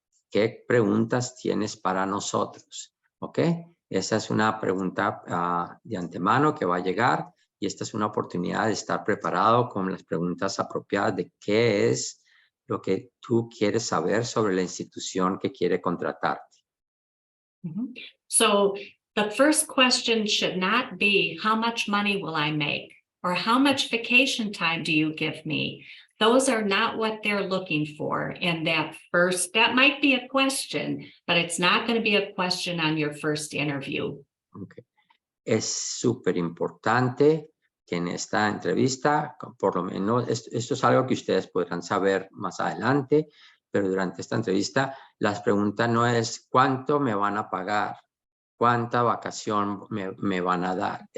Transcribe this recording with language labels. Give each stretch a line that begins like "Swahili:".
Spanish: ¿Qué preguntas tienes para nosotros? ¿Ok? Esa es una pregunta de antemano que va a llegar, y esta es una oportunidad de estar preparado con las preguntas apropiadas de qué es lo que tú quieres saber sobre la institución que quiere contratarte. Mhm.
English: So the first question should not be, how much money will I make? Or how much vacation time do you give me? Those are not what they're looking for in that might be a question, but it's not going to be a question on your first interview. Okay.
Spanish: Es súper importante que en esta entrevista, por lo menos, esto es algo que ustedes podrán saber más adelante, pero durante esta entrevista, las preguntas no es cuánto me van a pagar, cuánta vacación me van a dar.